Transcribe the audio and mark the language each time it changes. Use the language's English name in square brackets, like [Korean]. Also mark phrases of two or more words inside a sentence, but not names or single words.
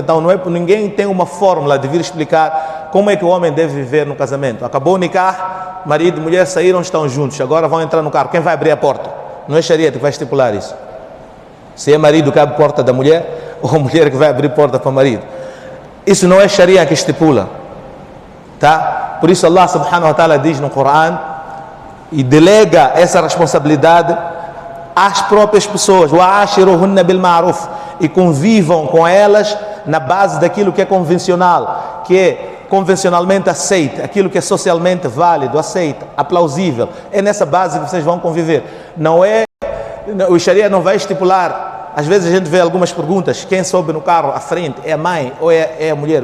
[Portuguese] Então não é, ninguém tem uma fórmula de vir explicar como é que o homem deve viver no casamento. Acabou o nikah, marido e mulher saíram, estão juntos, agora vão entrar no carro, quem vai abrir a porta? Não é Sharia que vai estipular isso. Se é marido que abre a porta da mulher, ou a mulher que vai abrir a porta para o marido. Isso não é Sharia que estipula, tá? Por isso [Arabic] الله سبحانه وتعالى [Portuguese] diz no Corão e delega essa responsabilidade às próprias pessoas: [Arabic] وعاشروهن بالمعروف, [Portuguese] e convivam com elas na base daquilo que é convencional, que é convencionalmente aceito, aquilo que é socialmente válido, aceito, aplausível. É nessa base que vocês vão conviver. Não é, o Sharia não vai estipular. Às vezes a gente vê algumas perguntas: quem sobe no carro à frente, é a mãe ou é a mulher?